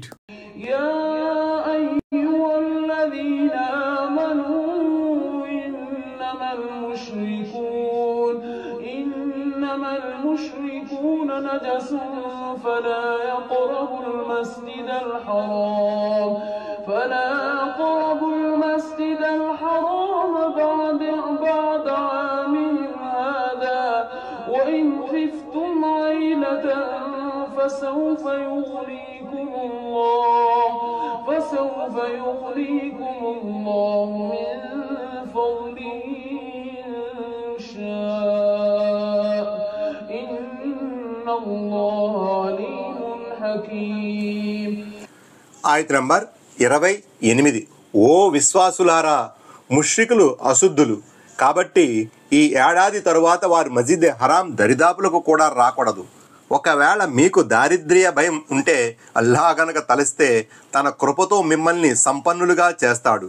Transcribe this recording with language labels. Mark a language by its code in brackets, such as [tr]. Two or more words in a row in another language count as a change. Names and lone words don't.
[ar] يا أيها الذين آمنوا إنما المشركون نجس فلا يقربوا المسجد الحرام بعد عامهم هذا وإن خفتم عيلة فسوف يغنيكم الله من فضله إن شاء إن الله عليم حكيم. [te] ఆయత్ నంబర్ 28. ఓ విశ్వాసులారా, ముష్రికులు అశుద్ధులు కాబట్టి ఈ ఏడాది తరువాత వారు మస్జిద్ హరాం దరిదాపులకు కూడా రాకూడదు. ఒకవేళ మీకు దారిద్ర్య భయం ఉంటే అల్లాహ్ గనక తలిస్తే తన కృపతో మిమ్మల్ని సంపన్నులుగా చేస్తాడు.